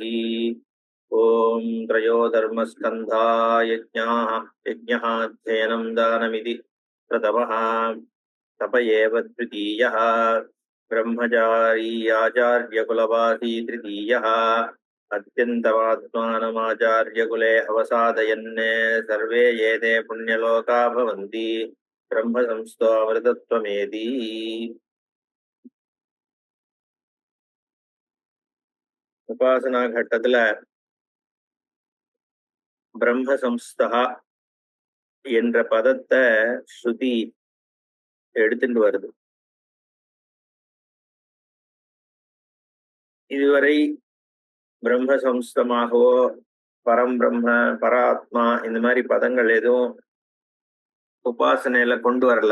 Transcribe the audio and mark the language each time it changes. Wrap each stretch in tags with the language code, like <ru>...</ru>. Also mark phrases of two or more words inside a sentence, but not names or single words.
<sa>ॐ त्रयोधर्मस्कन्धा यज्ञः अध्ययनं दानमिति प्रथमः तप एव द्वितीयः ब्रह्मचारी आचार्यकुलवासी तृतीयः अत्यन्तमात्मानमाचार्यकुले अवसादयन् सर्वे एते पुण्यलोका भवन्ति ब्रह्मसंस्थो अमृतत्वमेति।</sa> <ta>उपासना घट्टத்துல பிரம்மசம்ஸ்தா என்ற பதத்தை ஸ்ருதி எடுத்துட்டு வருது. இதுவரை பிரம்மசம்ஸ்தமாகவோ பரம்பிரம்ம பராத்மா இந்த மாதிரி பதங்கள் எதுவும் உபாசனையில கொண்டு வரல.</ta>